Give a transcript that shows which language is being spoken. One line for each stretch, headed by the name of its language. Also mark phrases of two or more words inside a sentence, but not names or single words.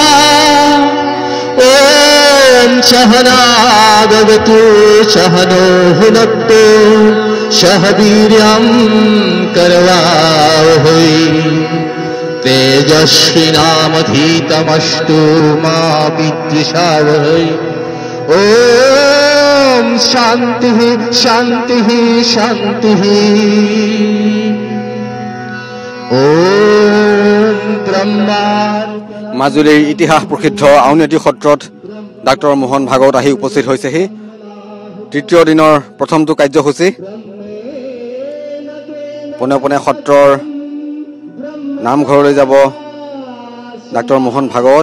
Sanskrit: ॐ सहनावतु सहनो भुनक्तु सह वीर्यं करवावहै तेजस्विनामधीतमस्तु मा विद्विषावहै ॐ शान्तिः शान्तिः शान्तिः ॐ ब्रह्मा।
Assamese: মাজুলীৰ ইতিহাস প্ৰসিদ্ধ আউনীআটী সত্ৰত ডাক্তৰ মোহন ভাগৱত আহি উপস্থিত হৈছেহি। তৃতীয় দিনৰ প্ৰথমটো কাৰ্যসূচী পোনে পোনে সত্ৰৰ নামঘৰলৈ যাব ডাক্তৰ মোহন ভাগৱত।